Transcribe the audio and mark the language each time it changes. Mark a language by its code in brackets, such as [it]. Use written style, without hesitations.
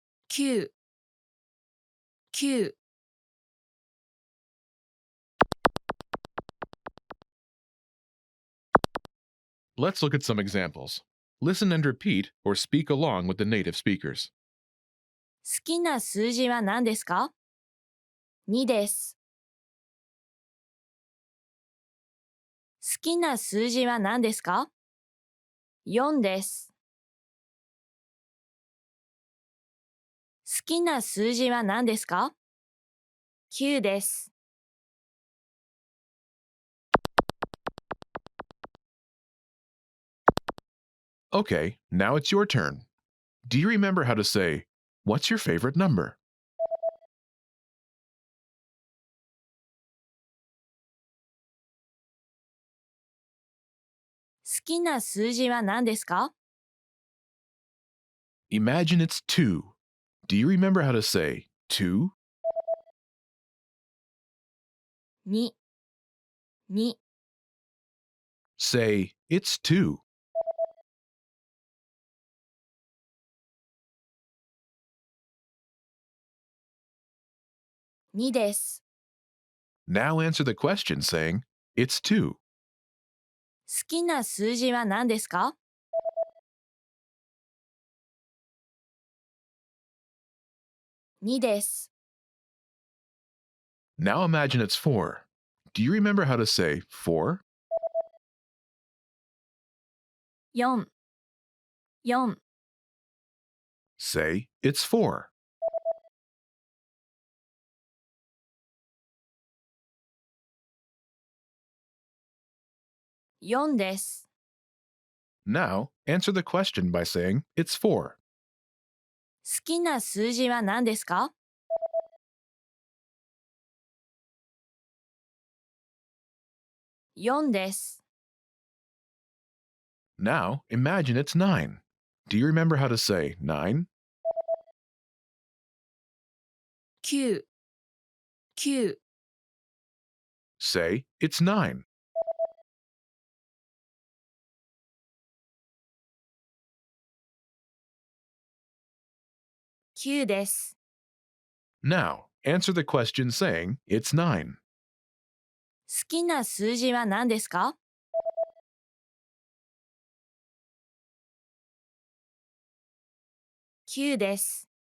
[ja] 9。 9。 [en] Let's look at some examples. Listen and repeat or speak along with the native speakers. [ja] 好きな数字は何ですか ?2 です。きな数字は何ですか ?4 です。好きな数字は何ですか ?9 です。 [en] Okay, now it's your turn. Do you remember how to say, "What's your favorite number?" [ja] 好きな数字は何ですか [en] Imagine it's 2. Do you remember how to say, "2"? [ja] 2、2、 [en] Say, "It's 2." [ja] 2です。 [en] Now answer the question saying, "It's 2." [ja] 好きな数字は何ですか ?2 です。 [en] Now imagine it's 4. Do you remember how to say 4? [ja] 4、4、 [en] Say, "It's 4." [ja] 4です。 [en] Now answer the question by saying, "It's 4." [ja] 好きな数字は何ですか ?4 です。 [en] Now imagine it's 9. Do you remember how to say 9? [ja] 9、9、 [en] Say, "It's 9." [ja] 9です。 [en] Now answer the question saying, "It's 9." [ja] 好きな数字は何ですか ?9 です。